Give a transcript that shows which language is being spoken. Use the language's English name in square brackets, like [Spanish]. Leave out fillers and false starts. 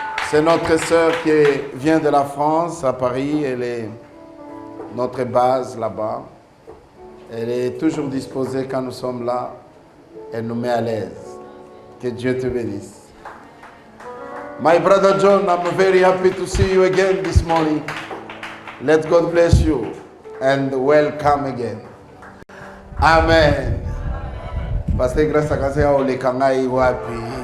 [French] C'est notre sœur qui vient de la France, à Paris. Elle est notre base là-bas. Elle est toujours disposée quand nous sommes là. Elle nous met à l'aise. Que Dieu te bénisse. [English] My brother John, I'm very happy to see you again this morning. Let God bless you and welcome again. Amen. [French] Parce que grâce à Dieu, on est kangai wapi.